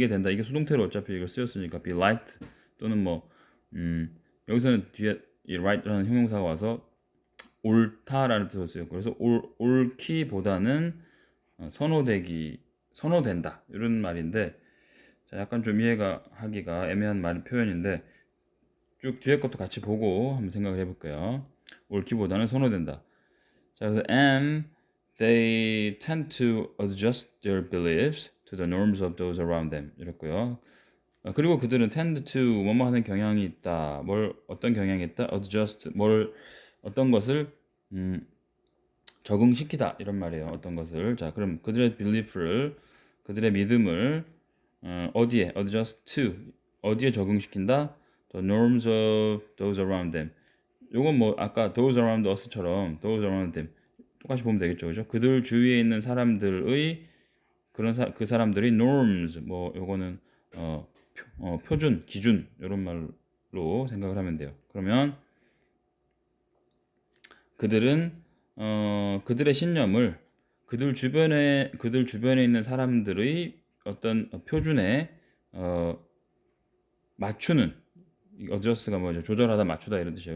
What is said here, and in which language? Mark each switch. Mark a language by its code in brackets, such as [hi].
[ko] 이게 수동태로 어차피 이거 쓰였으니까 be liked 또는 여기서는 뒤에 이 right라는 형용사가 와서 옳다라는 뜻으로 쓰였고, 그래서 옳기보다는 선호된다 이런 말인데, 자, 약간 좀 이해가 하기가 애매한 표현인데 쭉 뒤에 것도 같이 보고 한번 생각을 해볼게요. 옳기보다는 선호된다. 자, 그래서 [en] and they tend to adjust their beliefs to the norms of those around them [ko] 이랬고요. 그리고 그들은 tend to 뭐뭐 하는 경향이 있다. 어떤 경향이 있다? adjust 어떤 것을 적응시키다 이런 말이에요. 어떤 것을. 자, 그럼 그들의 그들의 믿음을 어디에 adjust to 어디에 적응시킨다? [en] the norms of those around them. [ko] 요건 아까 [en] those around us처럼 those around them [ko] 똑같이 보면 되겠죠, 그죠? 그들 주위에 있는 사람들의 그 사람들이 norms 뭐 요거는 표준, 기준 이런 말로 생각을 하면 돼요. 그러면 그들은 그들의 신념을 그들 주변에 있는 사람들의 어떤 표준에 어, 맞추는 어저스가 뭐죠? 조절하다 맞추다 이런 뜻이에요.